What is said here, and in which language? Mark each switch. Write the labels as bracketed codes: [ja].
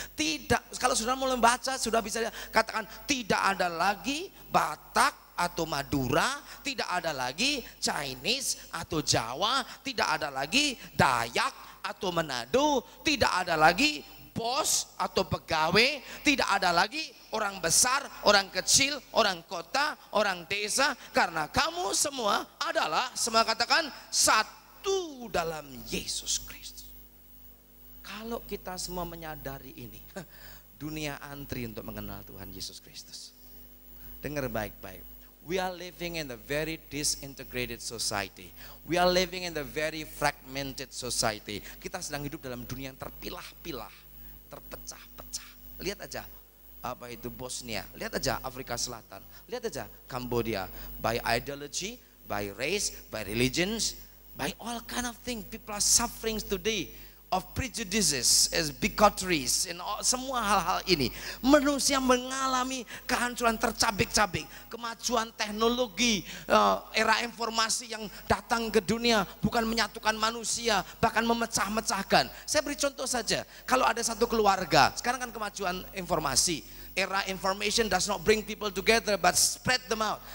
[id] Tidak, kalau sudah mulai membaca sudah bisa katakan tidak ada lagi Batak atau Madura, tidak ada lagi Chinese atau Jawa, tidak ada lagi Dayak atau Manado, tidak ada lagi bos atau pegawai, tidak ada lagi orang besar, orang kecil, orang kota, orang desa, karena kamu semua adalah, semua katakan, satu dalam Yesus Kristus. Kalau kita semua menyadari ini, dunia antri untuk mengenal Tuhan Yesus Kristus. Dengar baik-baik. [en] We are living in a very disintegrated society. We are living in a very fragmented society. [id] Kita sedang hidup dalam dunia yang terpilah-pilah, terpecah-pecah. Lihat aja apa itu Bosnia, lihat aja Afrika Selatan, lihat aja Cambodia, [en] by ideology, by race, by religions, by all kind of things. People are suffering today of prejudices, as bigotries, [id] semua hal-hal ini. Manusia mengalami kehancuran tercabik-cabik. Kemajuan teknologi, era informasi yang datang ke dunia bukan menyatukan manusia, bahkan memecah-mecahkan. Saya beri contoh saja, kalau ada satu keluarga, sekarang kan kemajuan informasi, [en] era information does not bring people together but spread them out.